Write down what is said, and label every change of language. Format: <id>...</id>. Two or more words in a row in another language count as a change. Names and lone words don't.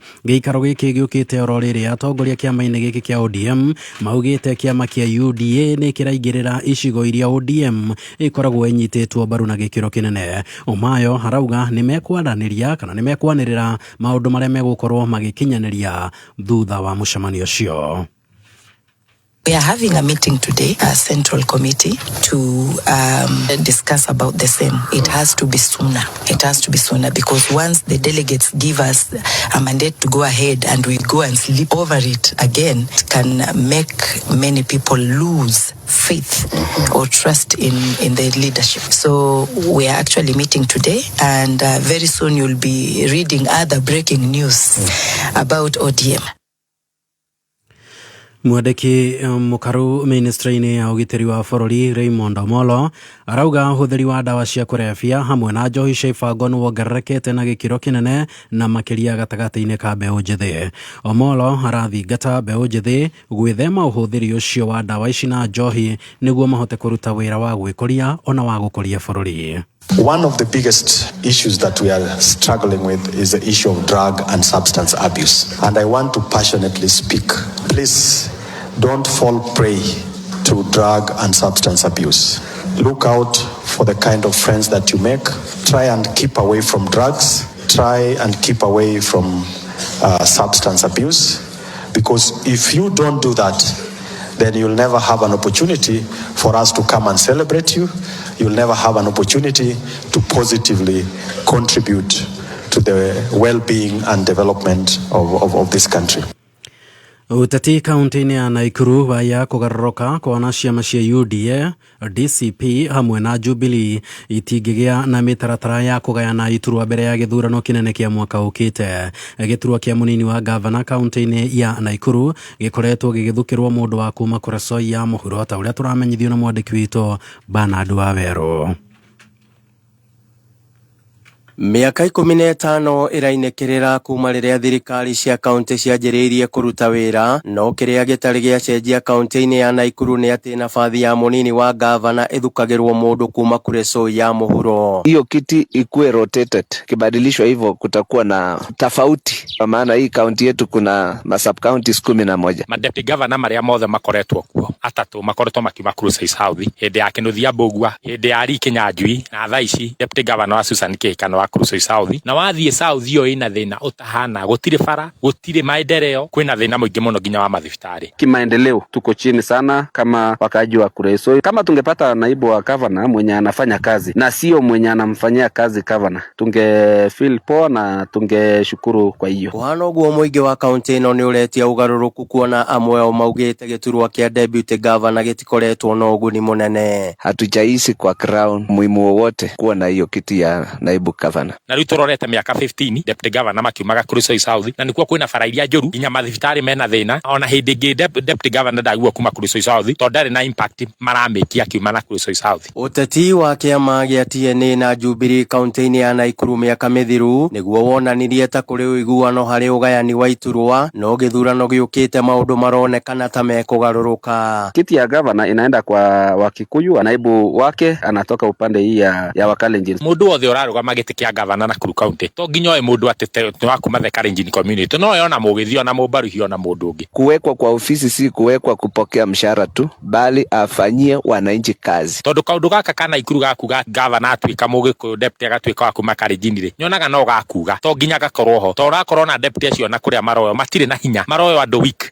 <ki>Gĩikaro gĩkĩ gĩũkĩte oro rĩrĩa atongoria kĩama-inĩ gĩkĩ kĩa ODM maugĩte kĩama kĩa UDA nĩ kĩraingĩrĩra icigo iria ODM ĩkoragwo enyitĩtwo mbaru na gĩkĩro kĩnene. Omayo harauga nĩ mekwaranĩria kana nĩ mekwanĩrĩra maũndũ marĩa megũkorwo magĩkinyanĩria thutha wa mũcemanio ũcio.</ki> <en>We are having a meeting today, a central committee, to discuss about the same. It has to be sooner. It has to be sooner because once the delegates give us a mandate to go ahead and we go and sleep over it again, it can make many people lose faith or trust in the leadership. So we are actually meeting today and very soon you'll be reading other breaking news about ODM.</en> <ki>Mwandĩki mũkaru ministry-inĩ ya ũgitĩri wa bũrũri Raymond Omolo arauga hũthĩri wa ndawa cia kũrebia hamwe na njohi cia ibango nĩwongererekete na gĩkĩro kĩnene na makĩria gatagatĩ-inĩ ka mbeũ njĩthĩ. Omolo arathingata mbeũ njĩthĩ gwĩthema ũhũthĩri ũcio wa ndawa ici na njohi nĩguo mahote kũruta wĩra wa gwĩkũria ona wa gũkũria bũrũri.</ki> <en>One of the biggest issues that we are struggling with is the issue of drug and substance abuse. And I want to passionately speak. Please don't fall prey to drug and substance abuse. Look out for the kind of friends that you make. Try and keep away from drugs. try and keep away from substance abuse, because if you don't do that, then you'll never have an opportunity for us to come and celebrate you. You'll never have an opportunity to positively contribute to the well-being and development of this country.</en> <ki>Uteti kaunti-ini ya Naikuru waya kugarũrũka kwa ciama cia UDA, DCP hamwe na Jubilee itingĩgĩa na mĩtaratara ya kũgayana iturwa mbere ya gĩthurano kĩnene kĩa mwaka ũkĩte. Gĩturwa kĩa mũnini wa gavana kaunti-ini ya Naikuru gĩkoretwo gĩgĩthukĩrwo mũndũ wa kuma Kuresoi ya mũhuro, ta ũrĩa tũramenyithio na mwandĩki witũ Bernard Waweru. Miaka 15 irainekirira kuma riria thirikari cia kaunti cianjĩrĩirie kũruta wĩra, no kĩrĩa gĩtarĩ gĩacenjia kaunti-inĩ ya Naikuru nĩ atĩ nabathi ya mũnini wa gavana ithukagĩrwo mũndũ kuma Kuresoi ya mũhuro.</ki> <sw>Hiyo kiti ikuwe rotated, kibadilishwa hivyo kutakuwa na tofauti, kwa maana hii kaunti yetu kuna sub counties 11.</sw> <ki>Madepty governor maria mothe makoretwo kuo atatu makoretwo makiuma Kuresoi South, hĩndĩ ya Kĩnuthia Mbũgua, hĩndĩ ya Lee Kinyanjui, na thaa ici</ki> <en>deputy governor</en> <ki>wa Susan Kĩhĩka Kuresoi South. Na wathiĩ South iyo ina thĩna utahana, gũtirĩ bara, gũtirĩ maendeleo, kwĩna thĩna mũingĩ mũno nginya wa mathibitarĩ.</ki> <sw>Kimaendeleo tuko chini sana kama wakaaji wa Kuresoi. Kama tungepata naibu wa governor mwenye anafanya kazi na sio mwenye anamfanyia kazi governor, tunge feel poa na tungeshukuru kwa hiyo.</sw> <ki>Kuhana ũguo mũingĩ wa kaunti ĩno nĩ ũretia ũgarũrũku, kuona amwe ao maugĩte gĩturwa kĩa</ki> <en>deputy governor</en> <ki>gĩtikoretwo na ũguni mũnene.</ki> <sw>Hatujaishi kwa crown muhimu wowote kuwa na hiyo kiti ya naibu governor.</sw> <ki>Na rĩu tũrorete mĩaka 15</ki> <en>deputy governor</en> <ki>makiumaga Kuresoi South, na nĩkuo kwĩna bara iria njũru nginya mathibitarĩ mena thĩna. Ona hĩndĩ ĩngĩ</ki> <en>deputy governor</en> <ki>ndagua kuma Kuresoi South tondũ ndarĩ na impact maramĩkia kiuma na Kuresoi South. Ũteti wa kĩama gĩa TNA na Jubilee kaunti-inĩ ya Naikuru mĩaka mĩthiru nĩguo wonanirie ta kũrĩ ũiguano harĩ ũgayani wa iturwa, no gĩthurano gĩũkĩte maũndũ maronekana ta mekũgarũrũka.</ki> <sw>Kiti ya governor inaenda kwa Wakikuyu, naibu wake anatoka upande hii ya Wakalenjin.</sw> <ki>Mũndũ wothe ũrarũgama gĩtĩ kĩa gavana na Nakuru County to nginya oe mũndũ atete wa kuma</ki> <en>the Kalenjin community,</en> <ki>no yona mũgĩthio na mũbaruhio na mũndũ ũngĩ.</ki> <sw>Kuwekwa kwa ofisi si kuwekwa kupokea mshahara tu, bali afanyie wananchi kazi.</sw> <ki>Tondũ kaũndũ gaka kana ikuru gakuga gavana atuĩka mũgĩkũyũ, deputy agatuĩka wa kuma Kalenjin rĩ, nyonaga no gakuga to nginya gakorwo ho, to ũrakorwo na deputy acio na kũrĩa maroyo matirĩ na hinya, maroyo andũ weak.</ki>